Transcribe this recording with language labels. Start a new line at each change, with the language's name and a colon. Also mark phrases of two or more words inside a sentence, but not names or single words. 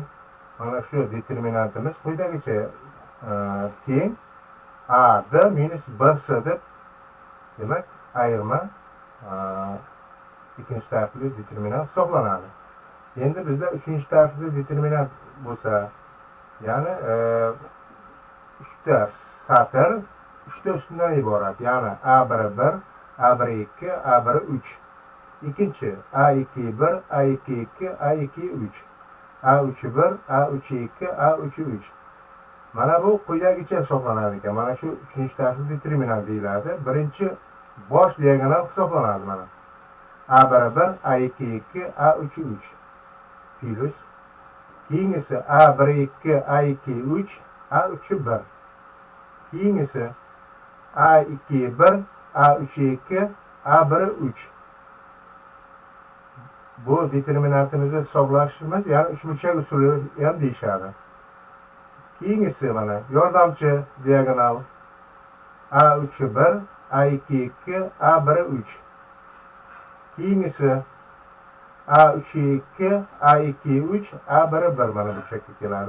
Uzbek: Mana shu determinantimiz quyidagicha teng A, D minus B'si deb, demak, ayirma ikkinchi tartibli determinant hisoblanadi. Endi bizda uchinchi tartibli determinant bo'lsa, ya'ni uchta satr, uchta ustundan iborat. Ya'ni A1-1, A1-2, A1-3. Ikkinchi A2-1, A2-2, A2-3, A3-1, A3-2, A3-3. Mana bu quyidagicha hisoblanadi ekan. Mana shu uchinchi tartibli determinant deyiladi. Birinchi bosh diagonal hisoblanadi mana. A1-1, A2-2, A3-3 plus keyingisi A1-2, A2-3, A3-1. Keyingisi A2-1, A3-2, A1-3. Bu determinantimizni hisoblashimiz, ya'ni uchburchak usuli ham deyishadi. Keyingisi mana yordamchi diagonal A3-1, A2-2, A1-3. Keyingisi A3-2, A2-3, A1-1 mana burchakka keladi.